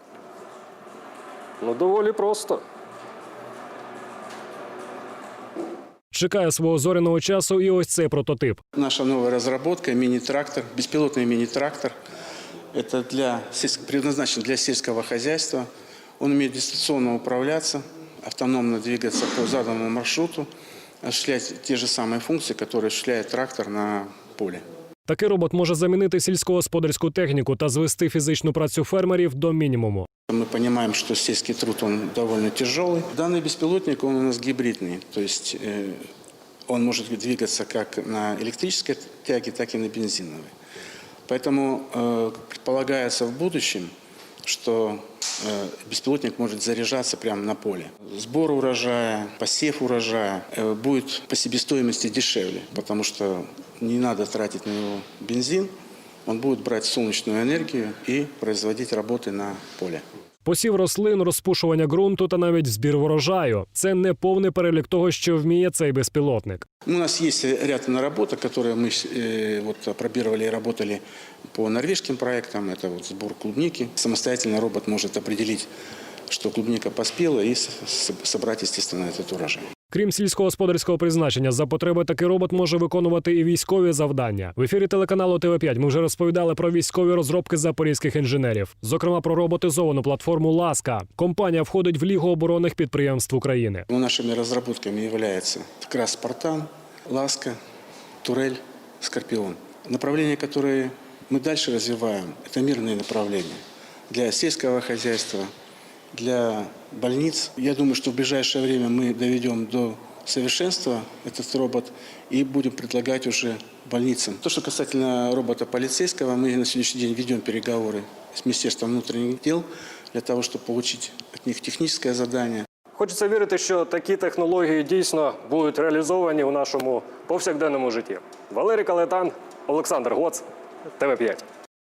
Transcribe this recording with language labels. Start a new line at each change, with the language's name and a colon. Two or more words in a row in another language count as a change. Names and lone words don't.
Ukrainian: Ну, доволі просто. Чекає свого зоряного часу і ось цей прототип.
Russian: Наша новая разработка – мини-трактор, беспилотный мини-трактор. Это предназначен для сельского хозяйства. Он умеет дистанционно управляться, автономно двигаться по заданному маршруту, осуществлять те же самые функции, которые осуществляет трактор на поле.
Ukrainian: Такий робот може замінити сільськогосподарську техніку та звести фізичну працю фермерів до мінімуму.
Russian: Мы понимаем, что сельский труд он довольно тяжелый. Данный беспилотник он у нас гибридный, то есть он может двигаться как на электрической тяге, так и на бензиновой. Поэтому предполагается в будущем, что беспилотник может заряжаться прямо на поле. Сбор урожая, посев урожая будет по себестоимости дешевле, потому что не надо тратить на него бензин. Он будет брать солнечную энергию и производить работы на поле.
Ukrainian: Посів рослин, розпушування ґрунту та навіть збір врожаю – це не повний перелік того, що вміє цей безпілотник.
Russian: У нас есть ряд наработок, которые мы опробировали и работали по норвежским проектам. Это сбор клубники. Самостоятельно робот может определить, что клубника поспела, и собрать, естественно, этот урожай.
Ukrainian: Крім сільськогосподарського призначення, за потреби такий робот може виконувати і військові завдання. В ефірі телеканалу ТВ5 ми вже розповідали про військові розробки запорізьких інженерів. Зокрема, про роботизовану платформу «Ласка». Компанія входить в Лігу оборонних підприємств України.
Russian: Нашими разработками являются как раз «Спартан», «Ласка», «Турель», «Скорпион». Направления, которые мы дальше развиваем, это мирные направления для сельского хозяйства, для больниц. Я думаю, что в ближайшее время мы доведем до совершенства этот робот и будем предлагать уже больницам. То, что касательно робота полицейского, мы на сегодняшний день ведем переговоры с Министерством внутренних дел для того, чтобы получить от них техническое задание.
Ukrainian: Хочеться вірити, що такі технології дійсно будуть реалізовані у нашому повсякденному житті. Валерій Калетан, Олександр Гоц, ТВ5.